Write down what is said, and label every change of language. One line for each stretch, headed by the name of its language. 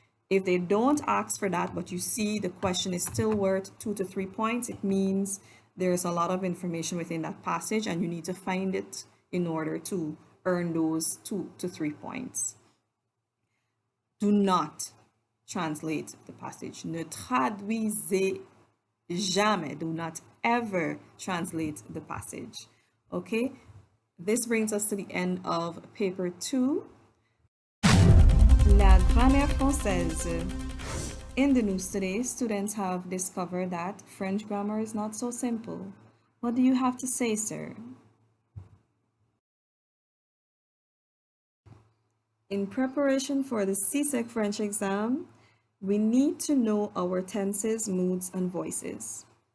English: If they don't ask for that, but you see the question is still worth 2 to 3 points, it means there's a lot of information within that passage and you need to find it in order to earn those 2 to 3 points. Do not translate the passage.
French: Ne traduisez Jamais.
English: Do not ever translate the passage. Okay? This brings us to the end of paper 2.
French: La grammaire française.
English: In the news today, students have discovered that French grammar is not so simple. What do you have to say, sir? In preparation for the CSEC French exam, we need to know our tenses, moods, and voices.